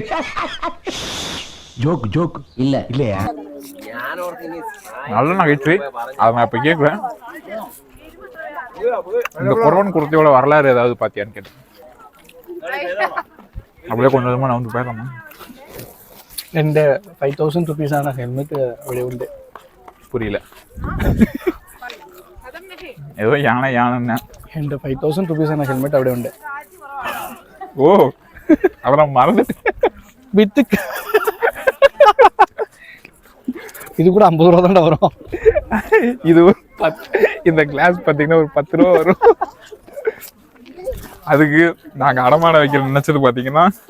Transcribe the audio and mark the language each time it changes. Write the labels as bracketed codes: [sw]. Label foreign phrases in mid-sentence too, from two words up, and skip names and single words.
[ta] ஜோக் இல்லையா? நல்ல நகைச்சுவை. அதை நான் இப்ப கேட்குறேன். இந்த கொரவன் குரத்தையோட வரலாறு ஏதாவது பாத்தியான்னு கேட்டேன். அப்படியே கொஞ்சம் கொஞ்சமா நான் வந்து பேசலாமா? [ml] എൻ്റെ 5000 റുപ്പീസാണ് ഹെൽമെറ്റ് അവിടെ ഉണ്ട്. [ta] புரியல. ஏதோ யானை [ml] എൻ്റെ 5000 റുപ്പീസാണ് ഹെൽമെറ്റ് അവിടെ ഉണ്ട്. [ta] ஓ அப்புறம் மறந்துட்டு வித்து இது கூட 50 ரூபா தான்டா வரும். இது இந்த கிளாஸ் பார்த்தீங்கன்னா ஒரு 10 ரூபா வரும். அதுக்கு நாங்க அடமான வைக்கல நினைச்சது பாத்தீங்கன்னா